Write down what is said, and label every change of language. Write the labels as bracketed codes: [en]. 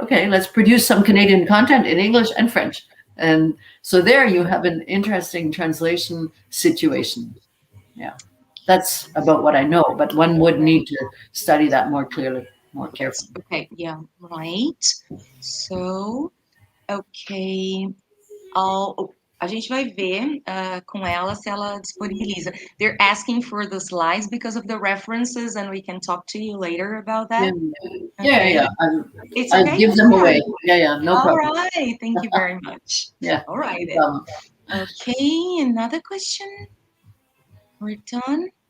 [en] Okay, let's produce some Canadian content in English and French. And so there you have an interesting translation situation. Yeah. That's about what I know, but one would need to study that more clearly, more carefully. Okay, yeah, right. So, okay. [pt] A gente vai ver com ela se ela disponibiliza. [en] They're asking for the slides because of the references, and we can talk to you later about that. Yeah. It's I'll okay? give them away. Yeah, no problem. All right, thank you very much. Yeah. All right. Okay, another question. We're done.